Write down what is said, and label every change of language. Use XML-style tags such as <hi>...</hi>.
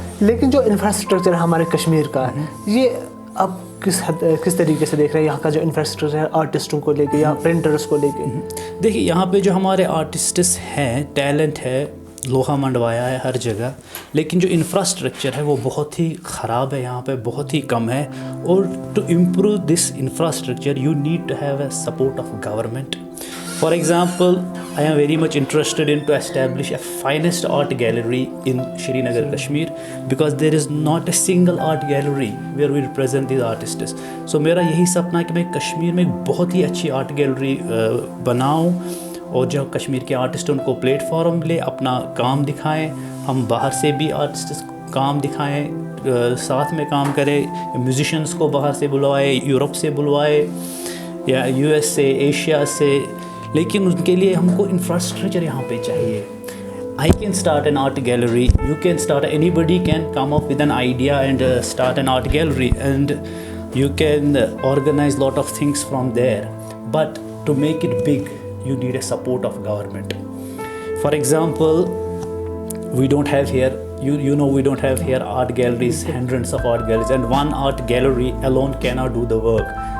<ur>لیکن جو انفراسٹرکچر ہے ہمارے کشمیر کا، یہ اب کس طریقے سے دیکھ رہے ہیں یہاں کا جو انفراسٹرکچر ہے آرٹسٹوں کو لے کے یا پرنٹرز کو لے کے؟ دیکھیے، یہاں پہ جو ہمارے آرٹسٹس ہیں، ٹیلنٹ ہے، لوہا منڈوایا ہے ہر جگہ، لیکن جو انفراسٹرکچر ہے وہ بہت ہی خراب ہے، یہاں پہ بہت ہی کم ہے.</ur> <en>اور to improve this infrastructure you need to have a support of government. For example, I am very much interested in to establish a finest art gallery in Srinagar, Kashmir, because there is not a single art gallery where we represent these artists.</en> <ur>So میرا یہی سپنا ہے کہ میں کشمیر میں بہت ہی اچھی art gallery بناؤں اور جو کشمیر کے آرٹسٹ ان کو پلیٹ فارم لے، اپنا کام دکھائیں. ہم باہر سے بھی آرٹسٹ کام دکھائیں، ساتھ میں کام کریں. میوزیشینس کو باہر سے بلوائے، یورپ سے بلوائے یا US سے، ایشیا سے. لیکن ان کے لیے ہم کو انفراسٹرکچر یہاں پہ چاہیے.</ur> <en>I can start an art gallery, you can start, anybody can come up with an idea and start an art gallery, and you can organize lot of things from there. But to make it big, you need a support of government. For example, we don't have here, you know, we don't have here art galleries, hundreds of art galleries, and one art gallery alone cannot do the work.</en>